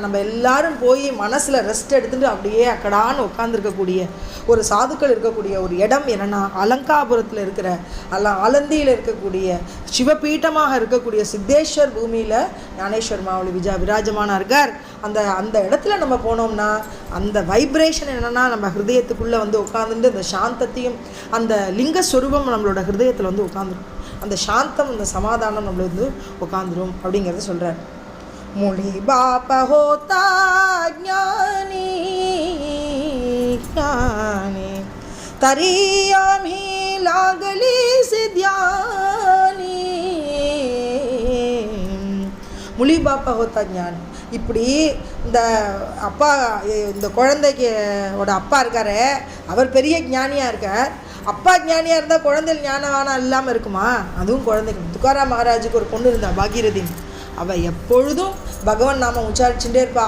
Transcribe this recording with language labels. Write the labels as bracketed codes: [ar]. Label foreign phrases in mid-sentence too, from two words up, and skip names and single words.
[ta] நம்ம எல்லாரும் போய் மனசில் ரெஸ்ட் எடுத்துகிட்டு அப்படியே அக்கடான்னு உட்காந்துருக்கக்கூடிய ஒரு சாதுக்கள் இருக்கக்கூடிய ஒரு இடம் என்னென்னா அலங்காபுரத்தில் இருக்கிற ஆலந்தியில் இருக்கக்கூடிய சிவபீட்டமாக இருக்கக்கூடிய சித்தேஸ்வர் பூமியில் ஞானேஸ்வர் மாவுளி விராஜமானா இருக்கார். அந்த இடத்துல நம்ம போனோம்னா அந்த வைப்ரேஷன் என்னென்னா நம்ம ஹிருதயத்துக்குள்ளே வந்து உட்காந்துட்டு அந்த சாந்தத்தையும் அந்த லிங்கஸ்வரூபம் நம்மளோட ஹிருதயத்தில் வந்து உட்காந்துரும். அந்த சாந்தம் அந்த சமாதானம் நம்மளை வந்து உட்காந்துரும் அப்படிங்கிறத சொல்கிறார். [mr] मुनि बाप होता ज्ञानी ज्ञानी तरी आम्ही लागली सिद्ध्यानी. मुली बापा होता ज्ञानी. [ta] இப்படி இந்த அப்பா, இந்த குழந்தைக்கோட அப்பா இருக்காரு, அவர் பெரிய ஞானியாக இருக்கார். அப்பா ஞானியாக இருந்தால் குழந்தைகள் ஞானவானம் இல்லாமல் இருக்குமா? அதுவும் குழந்தைக்கு. துக்காராம் மகாராஜுக்கு ஒரு பொண்ணு இருந்தா பாகீரதி. அவள் எப்பொழுதும் பகவான் நாம உச்சாரிச்சுட்டே இருப்பாள்.